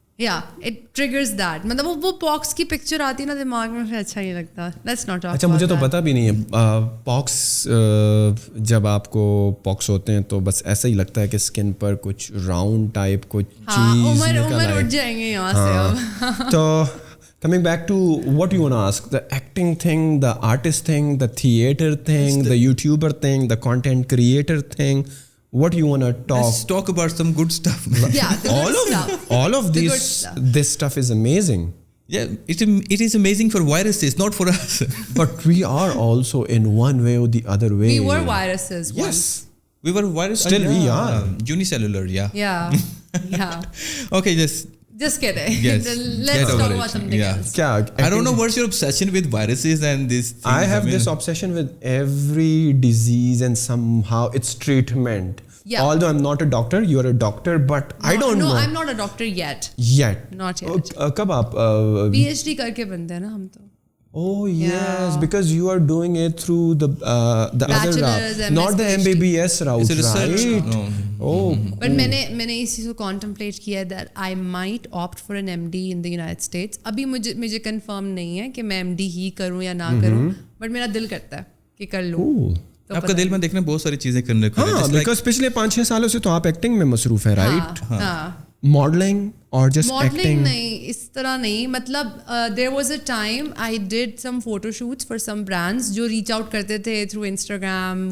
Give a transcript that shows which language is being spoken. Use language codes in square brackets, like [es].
[en] yeah it triggers that, [ur] مطلب وہ پاکس کی پکچر آتی ہے نا دماغ میں, پھر اچھا نہیں لگتا. [en] Let's not talk. [ur] اچھا مجھے تو پتہ بھی نہیں ہے پاکس, جب آپ کو پاکس ہوتے ہیں تو بس ایسا ہی لگتا ہے کہ اسکن پر کچھ راؤنڈ ٹائپ کچھ چیز عمر اٹھ جائیں گے یہاں سے. [en] تو coming back to what you want to ask, the acting thing, the artist thing, the theater thing, the YouTuber thing, the content creator thing, what you want to talk? Let's talk about some good stuff. Yeah, all of this stuff is amazing. Yeah, it is amazing for viruses, not for us. But we are also in one way or the other way. We were viruses once. Yes. We were viruses. Still we are. Unicellular, yeah. Yeah. Okay, just kidding. Yes. Let's talk about something else. I don't know what's your obsession with viruses and these things. I have this obsession with every disease and somehow its treatment. Yeah. Although I'm not a doctor, you're a doctor, but I don't know. No, I'm not a doctor yet. Not yet. [ur] کب آپ PhD کر کے بنتے ہیں نا ہم تو. [en] Oh yes, because you are doing it through the other route, not the MBBS route. It's a research. Right? Oh. But [ur] میں نے اس چیز کو [en] contemplate کیا that I might opt for an MD in the United States. [ur] ابھی مجھے confirm نہیں ہے کہ میں MD ہی کروں یا نہ کروں, بٹ میرا دل کرتا ہے کہ کر لوں. آپ کا دل میں دیکھنا بہت ساری چیزیں کرنے کو ہے. Because پچھلے 5-6 سالوں سے تو آپ ایکٹنگ میں مصروف ہے, رائٹ؟ ماڈلنگ اور جسٹ ایکٹنگ نہیں, اس طرح نہیں, [en] مطلب there was a time I did some photo shoots for some brands جو reach out کرتے تھے through Instagram.